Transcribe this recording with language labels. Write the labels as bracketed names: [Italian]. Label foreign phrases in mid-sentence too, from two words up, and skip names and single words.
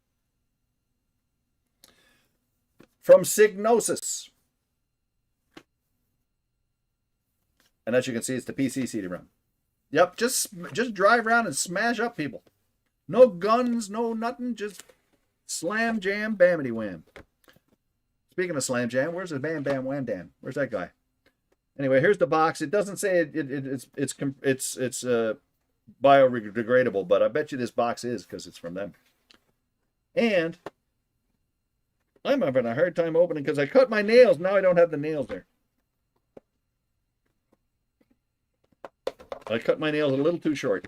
[English] From Psygnosis. And as you can see, it's the PC CD-ROM. Yep, just drive around and smash up people. No guns, no nothing, just slam, jam, bamity wham. Speaking of slam jam, where's the bam, bam, wham, dam? Where's that guy? Anyway, here's the box. It doesn't say it's biodegradable, but I bet you this box is because it's from them. And I'm having a hard time opening because I cut my nails. Now I don't have the nails there. I cut my nails a little too short.